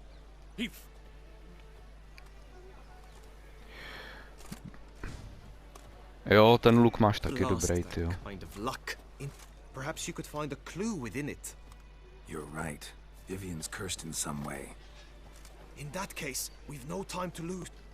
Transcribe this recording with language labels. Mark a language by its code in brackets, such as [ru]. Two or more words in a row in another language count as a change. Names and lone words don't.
[cs] He... Jo, ten luk máš taky dobrý, tyjo. [en] Kind of luck. Perhaps you could find a clue within it. You're right. Vivien's cursed in some way. In that case, we've no time to lose.